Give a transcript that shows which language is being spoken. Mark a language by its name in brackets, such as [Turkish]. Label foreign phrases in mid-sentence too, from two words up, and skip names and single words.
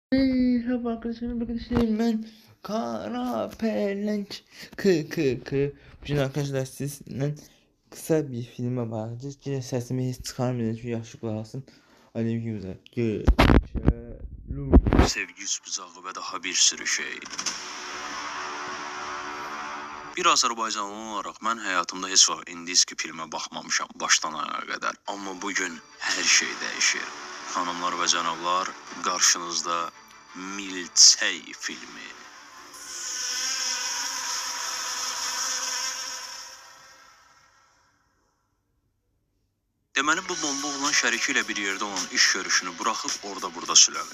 [Turkish] Merhaba arkadaşlar ben Kara Pelenç Bugün arkadaşlar sizinle kısa bir filme bakacağız. Yine sesimi hiç çıkarmayacağım çünkü yaşlı kulak alsın. Aleykümselam. Geçelim. Sevgi bucağı ve daha bir sürü şey. [Azerbaijani] Bir Azərbaycanlı olaraq mən həyatımda heç vaxt indiski filmə baxmamışam başdan ayağa qədər. Amma bugün hər şey dəyişir. Xanımlar və cənablar, qarşınızda Milçək filmi. Deməli bu bomba olan şəriki ilə bir yerdə olan iş görüşünü buraxıb orada-burada sülənir.